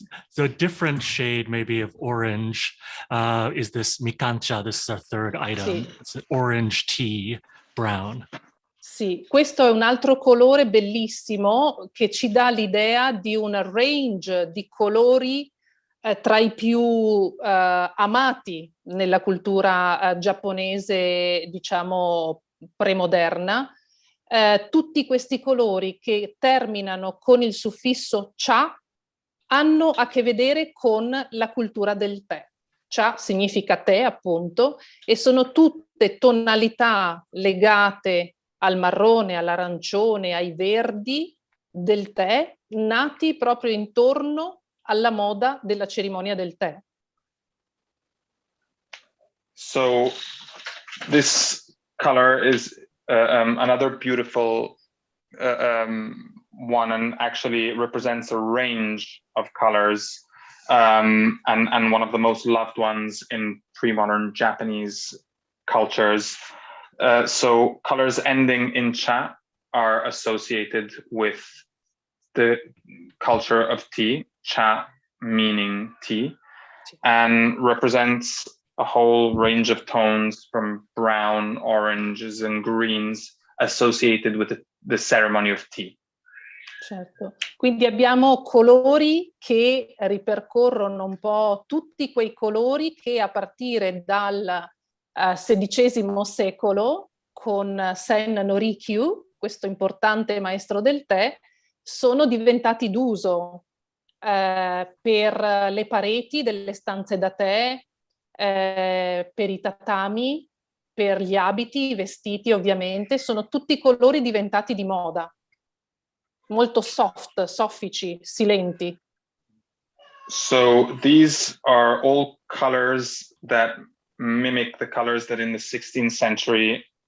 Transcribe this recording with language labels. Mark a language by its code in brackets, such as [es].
[en] So a different shade maybe of orange is this mikancha. This is our third item. [it] Sì. [en] It's an orange tea, brown. [it] Sì, questo è un altro colore bellissimo che ci dà l'idea di un range di colori tra i più amati nella cultura giapponese, diciamo, premoderna. Tutti questi colori che terminano con il suffisso cha hanno a che vedere con la cultura del tè. Cha significa tè, appunto, e sono tutte tonalità legate al marrone, all'arancione, ai verdi del tè, nati proprio intorno alla moda della cerimonia del tè. [en] So this color is another beautiful one, and actually represents a range of colors, and one of the most loved ones in pre-modern Japanese cultures. So colors ending in cha are associated with the culture of tea, cha meaning tea, and represents a whole range of tones from brown, oranges, and greens associated with the ceremony of tea. [it] Certo, quindi abbiamo colori che ripercorrono un po' tutti quei colori che a partire dal XVI secolo con Sen Norikyu, questo importante maestro del tè, sono diventati d'uso per le pareti delle stanze da tè, per i tatami, per gli abiti, i vestiti ovviamente, sono tutti colori diventati di moda, molto soft, soffici, silenti. [en] So these are all colors that mimic the colors that in the 16th century